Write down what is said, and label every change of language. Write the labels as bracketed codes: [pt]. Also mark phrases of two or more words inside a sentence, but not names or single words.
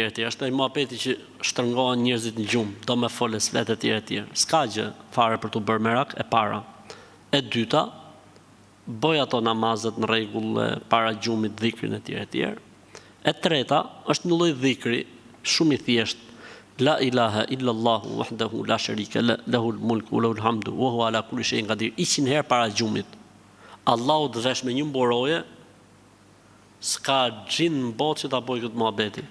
[sq] Është ai muhabeti që shtrëngohen njerëzit në gjumë, do me foles flet etj. S'ka gjë fare për t'u bërë merak, e para. E dyta, boj ato namazet në rregull para gjumit, dhikrin etj. E treta është një lloj dhikri shumë i thjesht. [ar] لا إله إلا الله وحده لا شريك له له الملك وله الحمد وهو على كل شيء قدير. [sq] 100 herë para gjumit. Allahu të vesh me një mboroje, s'ka gjin në botë që ta bëj këtë muhabetin.